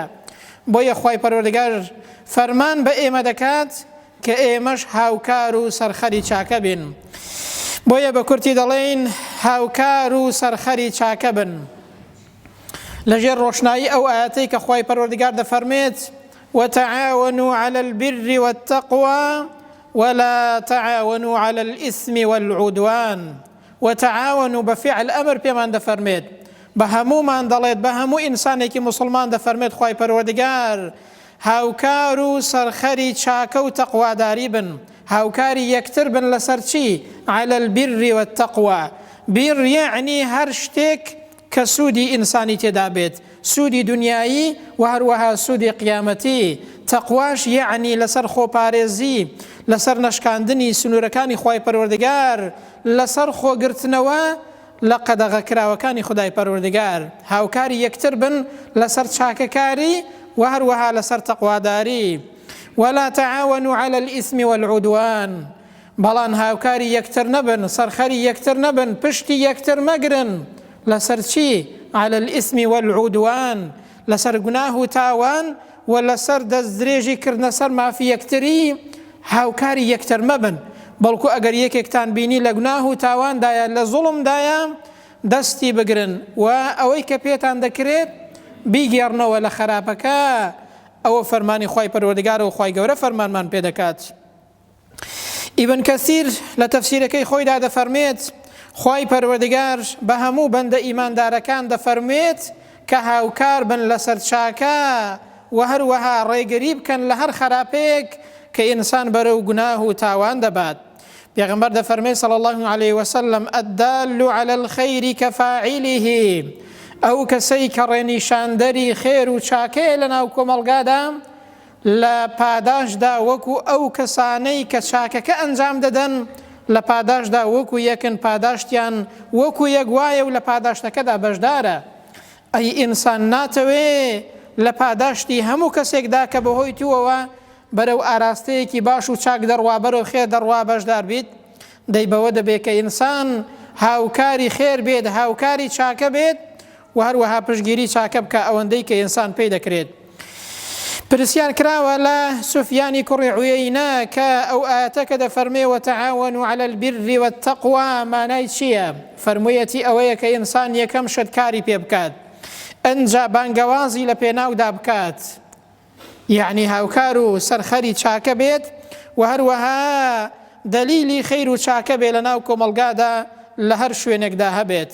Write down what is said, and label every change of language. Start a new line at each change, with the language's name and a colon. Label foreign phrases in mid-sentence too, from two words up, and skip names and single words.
Central Kurdish: بۆیە خوای پەروەردگار فەرمان بە ئێمە دەکات کە ئێمەش هاوکار و سەرخەری چاکە بین. بۆیە بە کورتی دەڵێن هاوکار و سەرخەری چاکە بن. لەژێر ڕۆشنایی ئەو ئاەتەی کە خوای پەروەردگار دەفەرمێت:
Arabic: وتعاونوا على البر والتقوى ولا تعاونوا على الإثم والعدوان. وتعاونوا بفعل أمر
Central Kurdish: بيمان دفرميد، بهمو من دليت بهمو إنساني مسلمان دفرميد خوای پەروەردگار هاوکار سرخري چاکە تقوى داری بن، هاوکاری یەکتر بن لەسەر چی؟
Arabic: على البر والتقوى. بر يعني
Central Kurdish: هەر شتێک کە سوودی ئینسانی تێدا بێت، سوودی دنیایی و هەروەها سوودی قیامەتی. تەقواش یعنی لەسەر خۆپارێزی، لەسەر نەشکاندنی سنوورەکانی خوای پەروەردگار، لەسەر خۆگرتنەوە لە قەدەغەکراوەکانی خدای پەروەردگار. هاوکاری یەکتر بن لەسەر چاکەکاری و هەروەها لەسەر تەقواداری.
Arabic: ولا تعاونوا على الإثم والعدوان.
Central Kurdish: بەڵام هاوکاری یەکتر نەبن، سەرخەری یەکتر نەبن، پشتی یەکتر مەگرن. لەسەر چی؟
Arabic: على الإثم والعدوان،
Central Kurdish: لەسەر گوناه و تاوان و لەسەر دەستدرێژی کردنە سەر مافی یەکتری هاوکاری یەکتر مەبن. بەڵکو ئەگەر یەکێکتان بینی لە گوناه و تاواندایە، لە زوڵمدایە، دەستی بگرن و ئەوەی کە پێتان دەکرێت بیگێڕنەوە لە خراپەکە. ئەوە فەرمانی خوای پەروەردگار و خوای گەورە فەرمانمان پێ دەکات. ئیبن کەثیر لە تەفسیرەکەی خۆیدا دەفەرمێت خوای پەروەردگار بە هەموو بەندە ئیماندارەکان دەفەرمێت کە هاوکار بن لەسەر چاکە و هەروەها ڕێگەری بکەن لە هەر خراپەیەک کە ئینسان بەرەو گوناه و تاوان دەبات. پێغەمبەر دەفەرمێت
Arabic: صلی الله عليه وسلم: الدال على الخير كفاعله.
Central Kurdish: ئەو کەسەی کە ڕێنیشاندەری خێر و چاکەیە لەناو کۆمەڵگادا، لە پاداشدا وەکو ئەو کەسانەی کە چاکەکە ئەنجام دەدەن لە پاداشدا وەکو یەکن، پاداشتیان وەکو یەک وایە و لە پاداشتەکەدا بەشدارە. ئەی ئینسان ناتەوێ لە پاداشتی هەموو کەسێکدا کە بەهۆی تووەوە بەرەو ئاراستەیەکی باش و چاک دەڕوا، بەرەو خێر دەڕوا، بەشدار بیت. دەی بەوە دەبێت کە ئینسان هاوکاری خێر بێت، هاوکاری چاکە بێت و هەروەها پشتگیری چاکە بکە ئەوەندەی کە ئینسان پێی دەکرێت. پرسیار کراوە لە سوفیانی کوڕی عویەینە کە ئەو ئاەتەکە دەفەرمێ
Arabic: وتعاونوا على البر والتقوى
Central Kurdish: مانای چییە؟ فەرموویەتی ئەوەیە کە ئینسان یەکەم شت کاری پێ بکات، ئەنجا بانگەوازی لە پێناودا بکات، یعنی هاوکار و سەرخەری چاکە بێت و هەروەها دەلیلی خەیر و چاکە بێ لە ناو کۆمەڵگادا لە هەر شوێنێکدا هەبێت.